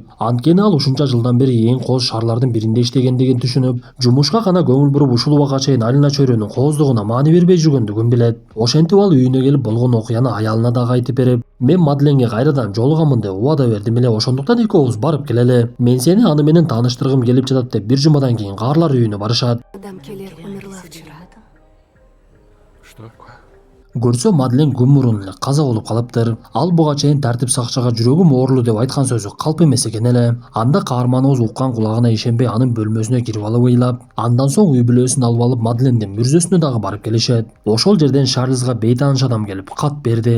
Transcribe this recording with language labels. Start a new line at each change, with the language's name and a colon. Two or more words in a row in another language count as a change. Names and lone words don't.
Kyrgyz: Анткени ал ушунча жылдан бери эң кооз шаарлардын биринде иштегендигин түшүнүп, жумушка гана көңүл буруп ушул убакка чейин Алина чөйрөнүн кооздугуна маани бербей жүргөндүгүн билет. Ошентип ал үйүнө келип болгон окуяны аялына дагы айтып берип, мен Мадленге кайрадан жолугамын деп убада бердим эле, ошондуктан экөөбүз барып келели. Мен сени аны менен тааныштыргым келип жатат деп бир жумадан кийин каарлар үйүнө барышат.
Russian: Мадам Келлер умерла вчера. Что?
Kyrgyz: Көрсө Мадлен күн мурун эле каза болуп калыптыр. Ал буга чейин тартип сакчыга жүрөгүм оорулуу деп айткан сөзү калп эмес экен эле. Анда каарманыбыз уккан кулагына ишенбей анын бөлмөсүнө кирип алып ыйлап, андан соң үй бүлөсүн алып алып Мадлендин мүрзөсүнө дагы барып келишет. Ошол жерден Шарлизга бейтааныш адам келип кат берди.